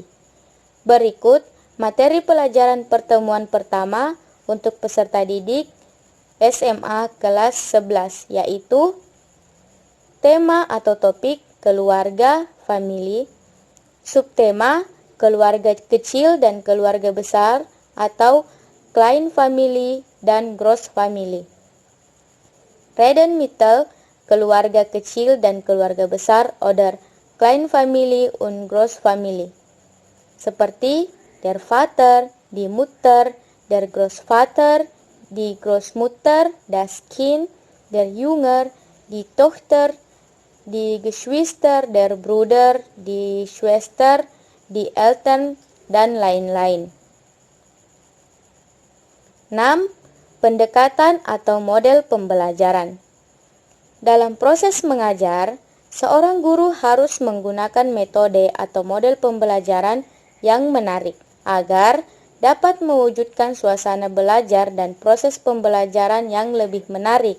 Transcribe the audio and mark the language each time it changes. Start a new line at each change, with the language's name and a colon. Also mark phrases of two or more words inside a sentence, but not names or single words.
Indonesian: Berikut materi pelajaran pertemuan pertama untuk peserta didik SMA kelas 11, yaitu tema atau topik keluarga, famili, subtema keluarga kecil dan keluarga besar atau
German: Klein family
Indonesian: dan
German: Groß family.
Indonesian: Redenmittel keluarga kecil dan keluarga besar
German: oder Klein family und Groß family. Seperti der Vater, die Mutter, der Großvater, die Großmutter, das Kind, der Junge, die Tochter, die Geschwister, der Bruder, die Schwester, die Eltern,
Indonesian: dan lain-lain. 6. Pendekatan atau model pembelajaran. Dalam proses mengajar, seorang guru harus menggunakan metode atau model pembelajaran yang menarik agar dapat mewujudkan suasana belajar dan proses pembelajaran yang lebih menarik.